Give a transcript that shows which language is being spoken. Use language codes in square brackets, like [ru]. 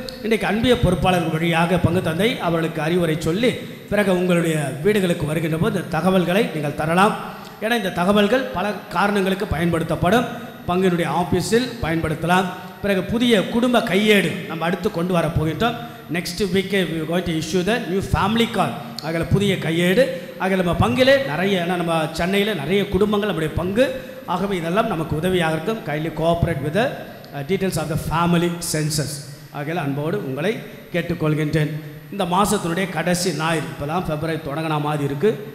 [ta] இன்றைக்கு அன்பிய பொறுப்பாளர்கள் வழியாக பங்கு தந்தை அவர்களுக்கு அறிவுரை சொல்லி பிறகு உங்களுடைய வீடுகளுக்கு வருகின்ற போது இந்த தகவல்களை நீங்கள் தரலாம். ஏன்னா இந்த தகவல்கள் பல காரணங்களுக்கு பயன்படுத்தப்படும். பங்கினுடைய ஆஃபீஸில் பயன்படுத்தலாம். பிறகு புதிய குடும்ப கையேடு நம்ம அடுத்து கொண்டு வர போகின்றோம். [en] Next வீக்கே we are going to issue the new family card. [ta] அதில் புதிய கையேடு. அதில் நம்ம பங்கிலே நிறைய, ஏன்னா நம்ம சென்னையில் நிறைய குடும்பங்கள் நம்முடைய பங்கு, ஆகவே இதெல்லாம் நமக்கு உதவியாக இருக்கும். [en] Kindly cooperate with details of the family census. [ta] ஆகையில் அன்போடு உங்களை கேட்டுக்கொள்கின்றேன். இந்த மாதத்தினுடைய கடைசி ஞாயிறு, இப்போ தான் பிப்ரவரி தொடங்கின மாதிரி இருக்குது.